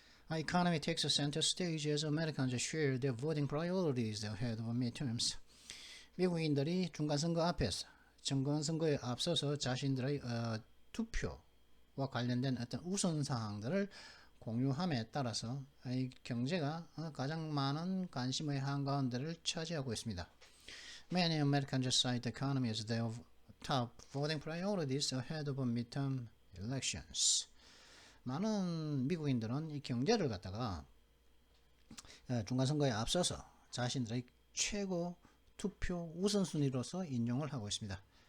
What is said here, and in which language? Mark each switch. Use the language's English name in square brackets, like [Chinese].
[English] Economy takes a center stage as Americans share their voting priorities ahead of midterms. [Korean] 미국인들이 중간선거 앞에서 정권선거에 앞서서 자신들의 투표와 관련된 어떤 우선사항들을 공유함에 따라서 경제가 가장 많은 관심의 한가운데를 차지하고 있습니다. [English] Many Americans cite the economy as their top voting priorities ahead of midterm elections. [Korean] 많은 미국인들은 이 경제를 갖다가 중간선거에 앞서서 자신들의 최고 투표 우선순위로서 인용을 하고 있습니다.